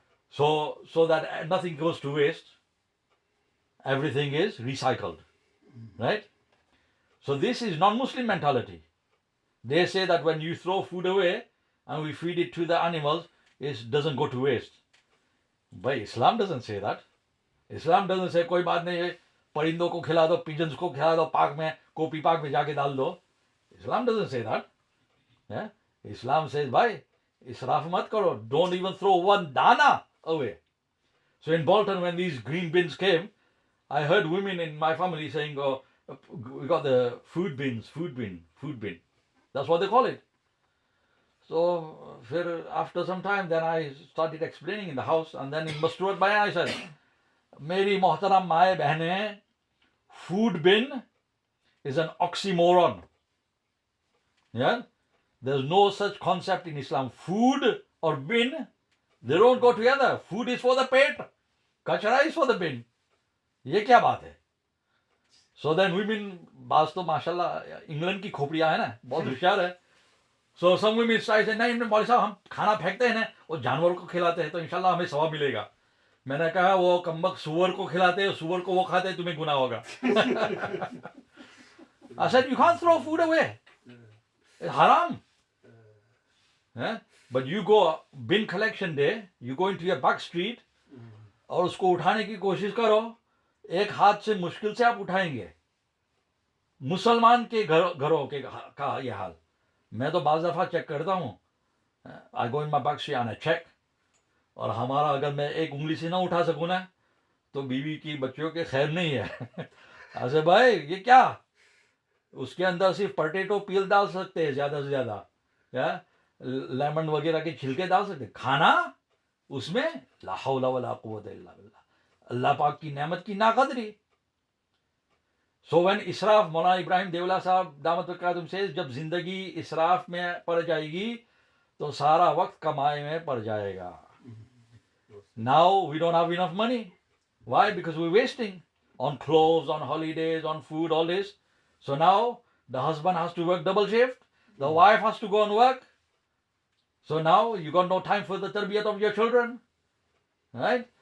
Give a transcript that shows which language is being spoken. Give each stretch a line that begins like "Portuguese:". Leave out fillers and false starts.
English: So that nothing goes to waste. Everything is recycled, right? So this is non-Muslim mentality. They say that when you throw food away and we feed it to the animals, it doesn't go to waste. But Islam doesn't say that. Islam doesn't say
Hindi: कोई बात नहीं परिंदों को खिला दो, pigeons को खिला दो, पार्क में कॉपी पार्क में जाके डाल दो.
English: Islam doesn't say that. Yeah? Islam says
Hindi: भाई israf mat karo.
English: Don't even throw one dana away. So in Bolton, when these green bins came, I heard women in my family saying, "Oh, we got the food bins, food bin." That's what they call it. So after some time, then I started explaining in the house, and then in Masturat Bayan, I said,
Hindi: "Meri Mohtaram Maaye Behne,
English: food bin is an oxymoron. Yeah, there's no such concept in Islam. Food or bin, they don't go together. Food is for the pet, kachra is for the bin.
Hindi: ये क्या बात है?"
English: So then women,
Hindi: बाज तो माशाल्लाह England की खोपड़ियाँ है ना, बहुत होशियार है.
English: So some women say,
Hindi: नहीं मौलवी साहब हम खाना फेंकते हैं ना, वो जानवरों को खिलाते हैं तो इंशाल्लाह हमें सवाब मिलेगा. मैंने कहा वो कम्बक सुअर को खिलाते हैं, सुअर को वो खाते हैं, तुम्हें गुनाह होगा.
English: I said you can't throw food away. It's haram. Yeah? But you go bin collection day, you go into your back street
Hindi: और उसको उठाने की कोशिश करो, एक हाथ से मुश्किल से आप उठाएंगे. मुसलमान के घरों के का ये हाल. मैं तो बाज़ दफ़ा चेक करता हूँ.
English: I go in my back street and I check.
Hindi: और हमारा अगर मैं एक उंगली से ना उठा सकूँ ना, तो बीवी की बच्चों के खैर नहीं है. ऐसे भाई ये क्या, उसके अंदर सिर्फ पोटैटो पील डाल सकते हैं ज़्यादा से ज़्यादा, या लेमन वगैरह के छिलके डाल सकते हैं. खाना उसमें ला हौला वला कुव्वता इल्ला बिल्लाह. अल्लाह पाक की नेमत की नाकदरी.
English: So when
Hindi: इसराफ, मौलाना इब्राहिम देवला साहब दामत बरकातुहू से, जब जिंदगी इसराफ में पड़ जाएगी तो सारा वक्त कमाई में पड़ जाएगा.
English: Now we don't have enough money. Why? Because we're wasting on clothes, on holidays, on food, all this. So now the husband has to work double shift, the wife has to go and work. So now you got no time for the tarbiyat of your children, right?